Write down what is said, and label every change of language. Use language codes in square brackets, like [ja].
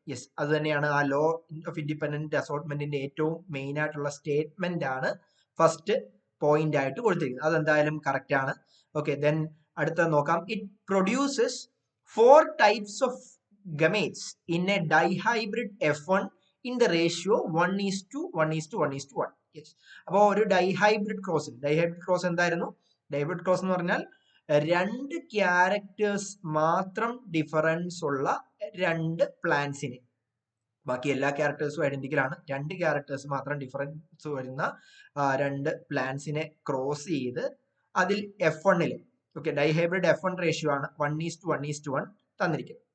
[ml] Yes, അത് തന്നെയാണ് ആ ലോ ഓഫ് ഇൻഡിപെൻഡന്റ് അസോർട്ട്മെന്റിന്റെ ഏറ്റവും മെയിൻ ആയിട്ടുള്ള സ്റ്റേറ്റ്മെന്റ് ആണ് ഫസ്റ്റ് പോയിന്റ് ആയിട്ട് കൊടുത്തിരിക്കുന്നത്. അതെന്തായാലും കറക്റ്റ് ആണ്. ഓക്കെ, ദെൻ അടുത്ത നോക്കാം. [en] It produces 4 types of gametes in a dihybrid F1 in the ratio 1:1:1:1. [ml] Yes, അപ്പോൾ ഒരു ഡൈഹൈബ്രിഡ് ക്രോസ് എന്തായിരുന്നു? ഡൈഹൈബ്രിഡ് ക്രോസ് എന്ന് പറഞ്ഞാൽ 2 ക്യാരക്ടേഴ്സ് മാത്രം ഡിഫറൻസ് ഉള്ള 2 പ്ലാന്റ്സിനെ, ബാക്കി എല്ലാ ക്യാരക്ടേഴ്സും ഐഡന്റിക്കൽ ആണ്, 2 ക്യാരക്ടേഴ്സ് മാത്രം ഡിഫറൻസ് വരുന്ന 2 പ്ലാന്റ്സിനെ ക്രോസ് ചെയ്ത് അതിൽ F1 okay dihybrid F1 ratio ആണ് 1:1:1 തന്നിരിക്കുന്നത്.